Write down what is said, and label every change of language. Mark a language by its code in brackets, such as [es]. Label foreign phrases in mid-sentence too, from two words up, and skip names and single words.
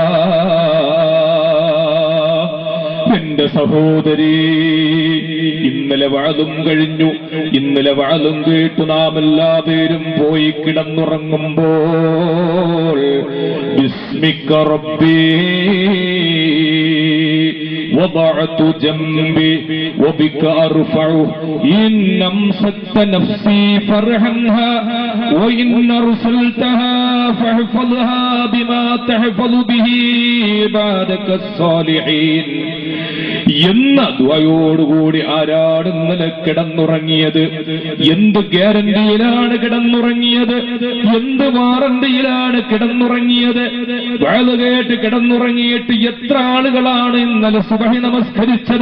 [ml] എന്റെ സഹോദരി, ഇന്നലെ വഅദും കഴിഞ്ഞു, ഇന്നലെ വഅദും കേട്ടു നാം എല്ലാവരും പോയി കിടന്നുറങ്ങുമ്പോൾ [ar] باسمك ربي وضعت جنبي وبك أرفع إن أمسكت نفسي فارحمها وإن أرسلتها فاحفظها بما تحفظ به عبادك الصالحين [ml] എന്ന ദുആയോടുകൂടി ആരാണ് ഇന്നലെ കിടന്നുറങ്ങിയത്? എന്ത് ഗ്യാരണ്ടിയിലാണ് കിടന്നുറങ്ങിയത്? എന്ത് വാറണ്ടിയിലാണ് കിടന്നുറങ്ങിയത്? വഅദ് കേട്ട് കിടന്നുറങ്ങിയിട്ട് എത്ര ആളുകളാണ് ഇന്നലെ സുബ്ഹി നമസ്കരിച്ചത്?